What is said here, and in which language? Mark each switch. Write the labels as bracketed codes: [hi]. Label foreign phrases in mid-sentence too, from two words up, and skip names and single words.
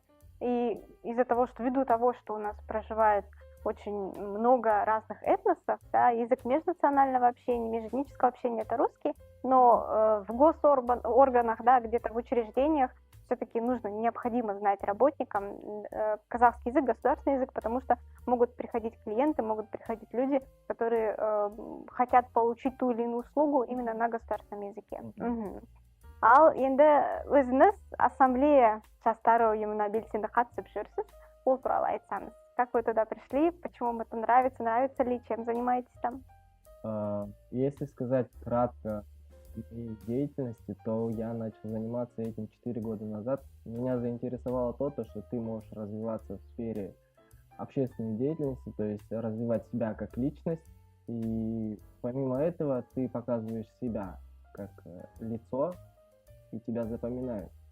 [ru] И из-за того, что ввиду того, что у нас проживает очень много разных этносов, да, язык межнационального общения, межэтнического общения это русский, но в госорганах, да, где-то в учреждениях все-таки необходимо знать работникам казахский язык, государственный язык, потому что могут приходить клиенты, могут приходить люди, которые хотят получить ту или иную услугу именно на государственном языке. [kk] Ал енді өзіңіз ассамблея жастары ұйымына белсенді қатысып жүрсіз, ол туралы айтсаңыз. [ru] Как вы туда пришли, почему вам это нравится, нравится ли, чем занимаетесь там? Если сказать кратко о моей деятельности, то я начал заниматься этим 4 года назад. Меня заинтересовало то, что ты можешь развиваться в сфере общественной деятельности, то есть развивать себя как личность, и помимо этого ты показываешь себя как лицо, и тебя запоминают.